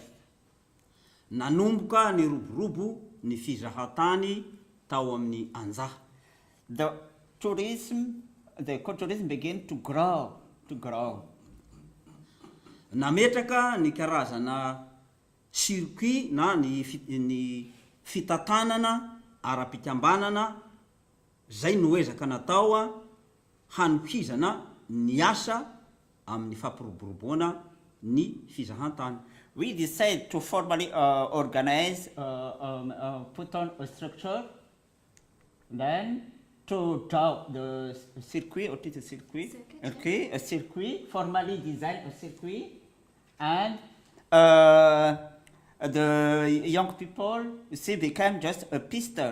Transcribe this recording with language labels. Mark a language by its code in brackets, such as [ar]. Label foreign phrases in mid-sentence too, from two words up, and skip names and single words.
[mg] Nanomboka ny roborobo ny fizahatany tao amin'ny Anja. [en] The ecotourism began to grow. [mg] Nametraka ny karazana circuit na ny fitantanana ara-pikambanana zay noezaka natao hanohizana ny asa amin'ny fampiroboroboana ny fizahantany. [en] We decided to formally organize, put on a structure, then to draw the circuit, what is the circuit? Okay, a circuit, formally design a circuit, and the young people, you see, became just a pistol.